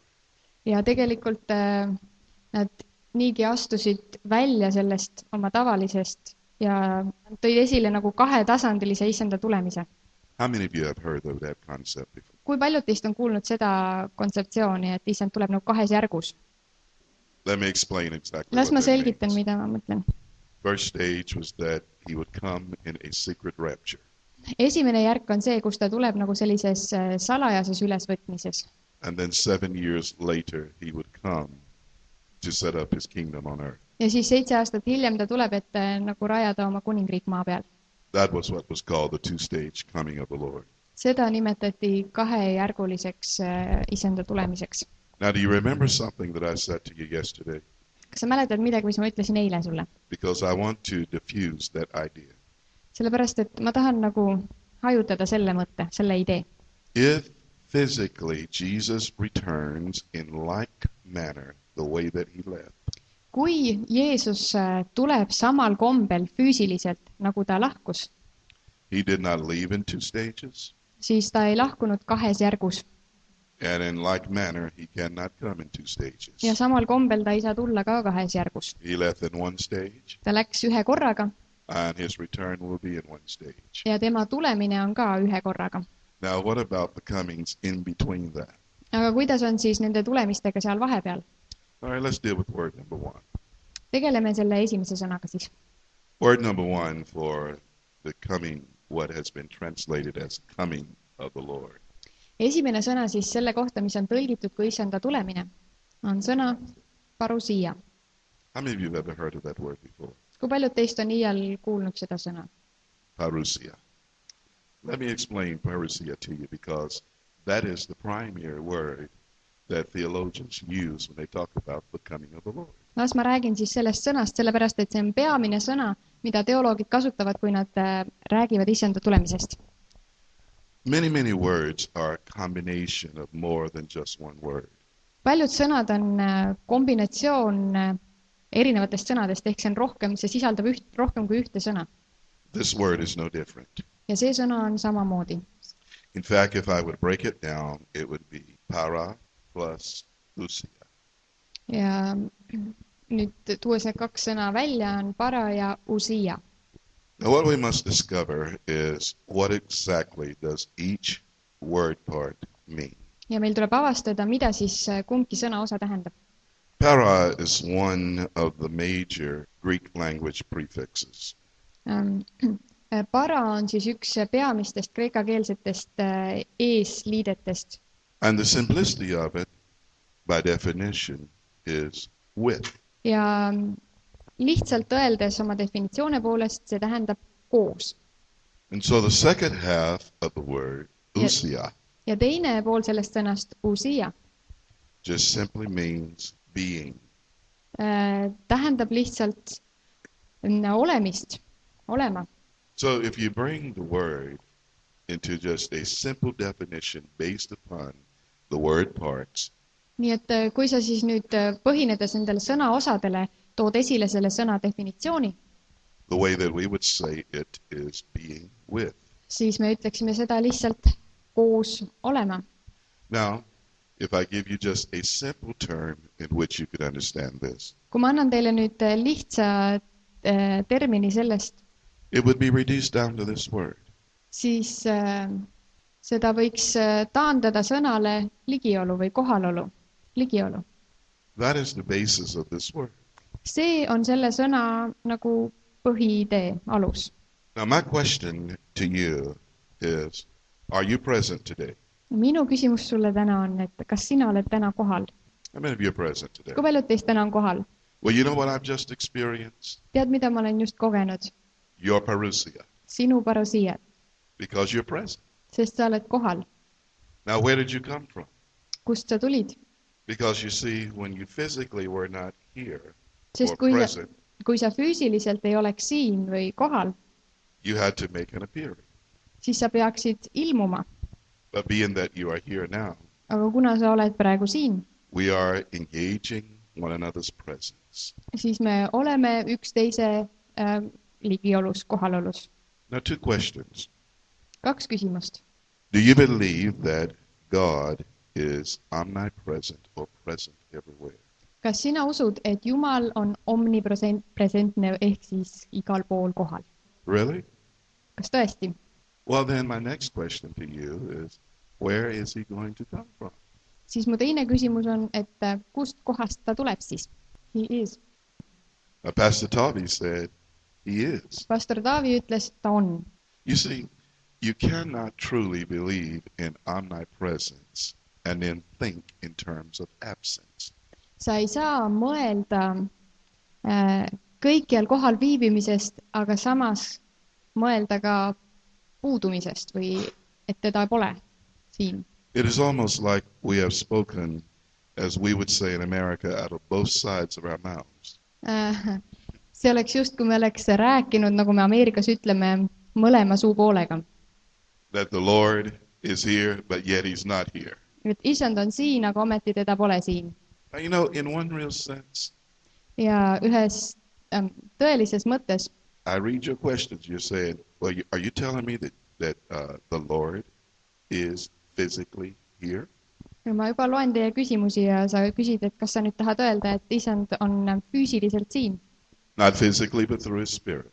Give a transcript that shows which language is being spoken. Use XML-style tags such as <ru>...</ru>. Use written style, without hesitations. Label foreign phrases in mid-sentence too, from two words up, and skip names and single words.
<et>Ja tegelikult nad niigi astusid välja sellest oma tavalisest ja tõid esile nagu kahetasandilise issanda tulemise.</et> <en>How many of you have heard of that concept before?</en> <et>Kui paljud teist on kuulnud seda kontseptsiooni, et issand tuleb nagu kahes järgus?</et> <en>Let me explain exactly</en> <et>Las ma</et> <en>what that</en> <et>selgitan,</et> <en>means.</en> <et>mida ma mõtlen.</et> <en>First stage was that he would come in a secret rapture.</en> <et>Esimene järk on see, kus ta tuleb nagu sellises salajases ülesvõtmises.</et> <en>And then 7 years later, he would come to set up his kingdom on earth.</en> <et>Ja siis 7 aastat hiljem ta tuleb, et nagu rajada oma kuningriik maa peal.</et> <en>That was what was called the two-stage coming of the Lord.</en> <et>Seda nimetati kahejärguliseks issanda tulemiseks.</et> <en>Now, do you remember something that I said to you yesterday?</en> <et>Kas sa mäletad midagi, mis ma ütlesin eile sulle?</et> <en>Because I want to diffuse that idea.</en> <et>Sellepärast, et ma tahan nagu hajutada selle mõtte, selle idee.</et> <en>If physically Jesus returns in like manner the way that he left,</en> <et>Kui Jeesus tuleb samal kombel füüsiliselt, nagu ta lahkus,</et> <en>he did not leave in two stages,</en> <et>siis ta ei lahkunud kahes järgus.</et> <en>and in like manner he cannot come in two stages.</en> <et>Ja samal kombel ta ei saa tulla ka kahes järgus.</et> <en>He left in one stage,</en> <et>Ta läks ühe korraga</et> <en>and his return will be in one stage.</en> <et>ja tema tulemine on ka ühe korraga.</et> <en>Now, what about the comings in between that?</en> <et>Aga kuidas on siis nende tulemistega seal vahepeal?</et> <en>All right, let's deal with word number one.</en> <et>Tegeleme selle esimese sõnaga siis.</et> <en>Word number one for the coming, what has been translated as coming of the Lord.</en> <et>Esimene sõna siis selle kohta, mis on tõlgitud kui issanda tulemine, on sõna PAROUSIA.</et> <en>How many of you have ever heard of that word before?</en> <et>Kui paljud teist on iial kuulnud seda sõna?</et> <en>PAROUSIA. Let me explain PAROUSIA to you because that is the primary word that theologians use when they talk about the coming of the Lord.</en> <et>Las ma räägin siis sellest sõnast, sellepärast et see on peamine sõna, mida teoloogid kasutavad, kui nad räägivad issanda tulemisest.</et> <en>Many, many words are a combination of more than just one word.</en> <et>Paljud sõnad on kombinatsioon erinevatest sõnadest, ehk see sisaldab rohkem kui ühte sõna.</et> <en>This word is no different.</en> <et>Ja see sõna on samamoodi.</et> <en>In fact, if I would break it down, it would be para plus ousia.</en> <et>Ja nüüd tuues need kaks sõna välja on para ja ousia.</et> <en>Now, what we must discover is what exactly does each word part mean.</en> <et>Ja meil tuleb avastada, mida siis kumbki sõna osa tähendab.</et> <en>Para is one of the major Greek language prefixes.</en> <et>Para on siis üks peamistest kreekakeelsetest eesliidetest.</et> <en>And the simplicity of it by definition, is with.</en> <et>Ja lihtsalt öeldes oma definitsioone poolest see tähendab koos.</et> <en>And so the second half of the word, ousia,</en> <et>Ja teine pool sellest sõnast, ousia,</et> <en>just simply means being.</en> <et>tähendab lihtsalt olemist, olema.</et> <en>So if you bring the word into just a simple definition based upon the word parts,</en> <et>Nii et kui sa siis nüüd põhinedes nendele sõnaosadele tood esile selle sõna definitsiooni,</et> <en>the way that we would say it is being with.</en> <et>siis me ütleksime seda lihtsalt koos olema.</et> <en>Now, if I give you just a simple term in which you could understand this,</en> <et>Kui ma annan teile nüüd lihtsa termini sellest,</et> <en>it would be reduced down to this word.</en> <et>siis seda võiks taandada sõnale ligiolu või kohalolu, ligiolu.</et> <en>That is the basis of this word.</en> <et>See on selle sõna nagu põhiidee, alus.</et> <en>Now, my question to you is, are you present today?</en> <et>Minu küsimus sulle täna on, et kas sina oled täna kohal?</et> <en>How many of you are present today?</en> <et>Kui paljud teist täna on kohal?</et> <en>Well, you know what I've just experienced?</en> <et>Tead, mida ma olen just kogenud?</et> <en>Your parousia,</en> <et>Sinu parousiat,</et> <en>because you're present.</en> <et>sest sa oled kohal.</et> <en>Now, where did you come from?</en> <et>Kust sa tulid?</et> <en>Because you see, when you physically were not here</en> <et>Sest</et> <en>or</en> <et>kui</et> <en>present,</en> <et>sa füüsiliselt ei oleks siin või kohal,</et> <en>you had to make an appearance.</en> <et>siis sa peaksid ilmuma.</et> <en>But being that you are here now,</en> <et>Aga kuna sa oled praegu siin,</et> <en>we are engaging one another's presence.</en> <et>siis me oleme üksteise ligiolus, kohalolus.</et> <en>Now, two questions.</en> <et>2 küsimust.</et> <en>Do you believe that God is omnipresent or present everywhere?</en> <et>Kas sina usud, et Jumal on omnipresentne ehk siis igal pool kohal?</et> <en>Really?</en> <et>Kas tõesti?</et> <en>Well, then my next question to you is, where is he going to come from?</en> <et>Siis mu teine küsimus on, et kust kohast ta tuleb siis?</et> <en>He is. Pastor TALV said, he is.</en> <et>Pastor Taavi ütles, ta on.</et> <en>You see, you cannot truly believe in omnipresence and then think in terms of absence.</en> <et>Sa ei saa mõelda kõikjal kohal viibimisest, aga samas mõelda ka puudumisest või et teda pole siin.</et> <en>It is almost like we have spoken, as we would say in America, out of both sides of our mouths.</en> <et>See oleks just, kui me oleks rääkinud, nagu me Ameerikas ütleme, mõlema suupoolega.</et> <en>That the Lord is here, but yet he's not here.</en> <et>Et isand on siin, aga ometi teda pole siin.</et> <en>Now, you know, in one real sense,</en> <et>Ja ühes tõelises mõttes,</et> <en>I read your questions. You're saying, well, are you telling me that the Lord is physically here?</en> <et>ma juba loen teie küsimusi ja sa küsid, et kas sa nüüd tahad öelda, et isand on füüsiliselt siin.</et> <en>Not physically, but through his spirit.</en>